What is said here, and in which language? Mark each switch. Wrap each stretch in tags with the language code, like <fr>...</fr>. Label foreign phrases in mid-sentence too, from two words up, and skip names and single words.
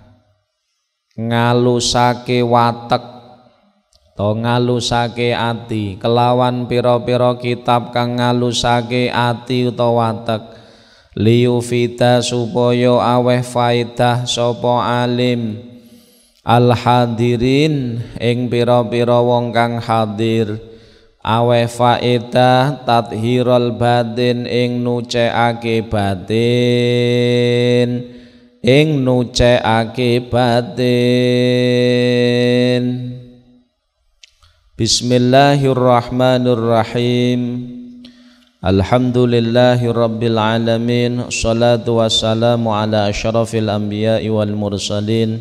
<jv>ngalusake watek to ngalusake ati kelawan pira-pira kitab kang ngalusake ati utawa watek liyufida supaya aweh faedah sapa</jv> <ar>عالم الحاضرين</ar> <jv>ing pira-pira wong kang hadir aweh faedah</jv> <ar>تطهير الباطن</ar> <jv>ing nucekake batin</jv> <ar>بسم الله الرحمن الرحيم الحمد لله رب العالمين الصلاة والسلام على أشرف الأنبياء والمرسلين</ar>